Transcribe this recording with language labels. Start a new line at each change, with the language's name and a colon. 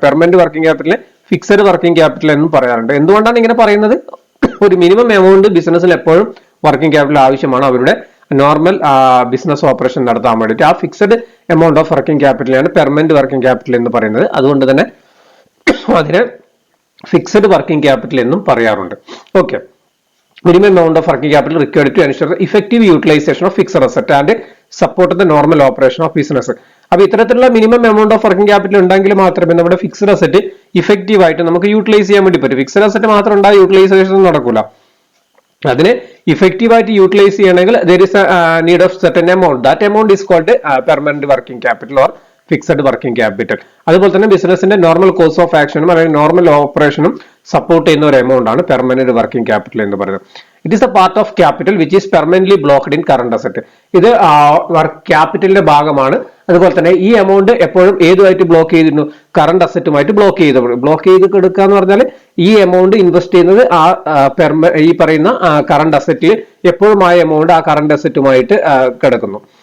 Malayalam: Permanent working ക്യാപിറ്റലിനെ fixed working capital എന്നും പറയാറുണ്ട്. എന്തുകൊണ്ടാണ് ഇങ്ങനെ പറയുന്നത്? ഒരു മിനിമം എമൗണ്ട് ബിസിനസ്സിൽ എപ്പോഴും വർക്കിംഗ് ക്യാപിറ്റൽ ആവശ്യമാണ് അവരുടെ നോർമൽ ബിസിനസ് ഓപ്പറേഷൻ നടത്താൻ വേണ്ടിയിട്ട്. ആ fixed amount of working ക്യാപിറ്റലാണ് permanent working capital എന്ന് പറയുന്നത്. അതുകൊണ്ട് തന്നെ അതിനെ ഫിക്സഡ് വർക്കിംഗ് ക്യാപിറ്റൽ എന്നും പറയാറുണ്ട്.
English: Okay, minimum amount of working capital required to ensure the effective utilization of fixed asset and support the normal operation of business.
Malayalam: അപ്പൊ ഇത്തരത്തിലുള്ള minimum amount of working capital ഉണ്ടെങ്കിൽ മാത്രമേ നമ്മുടെ ഫിക്സഡ് അസറ്റ് ഇഫക്റ്റീവ് ആയിട്ട് നമുക്ക് utilise ചെയ്യാൻ വേണ്ടി പറ്റും. ഫിക്സഡ് അസറ്റ് മാത്രം ഉണ്ടായ യൂട്ടിലൈസേഷൻ നടക്കൂല. അതിനെ ഇഫക്റ്റീവ് ആയിട്ട് യൂട്ടിലൈസ് ചെയ്യണമെങ്കിൽ
English: there is a need of certain amount. That amount is called permanent working capital or fixed working capital.
Malayalam: അതുപോലെ തന്നെ ബിസിനസിന്റെ നോർമൽ കോഴ്സ് ഓഫ് ആക്ഷനും അല്ലെങ്കിൽ നോർമൽ ഓപ്പറേഷനും സപ്പോർട്ട് ചെയ്യുന്ന ഒരു എമൗണ്ട് ആണ് പെർമനന്റ് വർക്കിംഗ് ക്യാപിറ്റൽ എന്ന് പറയുന്നത്.
English: It is a part of capital which is permanently blocked in current asset.
Malayalam: ഇത് വർക്ക് ക്യാപിറ്റലിന്റെ ഭാഗമാണ്. അതുപോലെ തന്നെ ഈ എമൗണ്ട് എപ്പോഴും ഏതുമായിട്ട് ബ്ലോക്ക് ചെയ്തിരുന്നു? കറന്റ് അസറ്റുമായിട്ട് ബ്ലോക്ക് ചെയ്ത് എടുക്കുക എന്ന് പറഞ്ഞാൽ ഈ എമൗണ്ട് ഇൻവെസ്റ്റ് ചെയ്യുന്നത് ഈ പറയുന്ന കറന്റ് അസറ്റിൽ എപ്പോഴും ആ എമൗണ്ട് ആ കറന്റ് അസറ്റുമായിട്ട് കിടക്കുന്നു.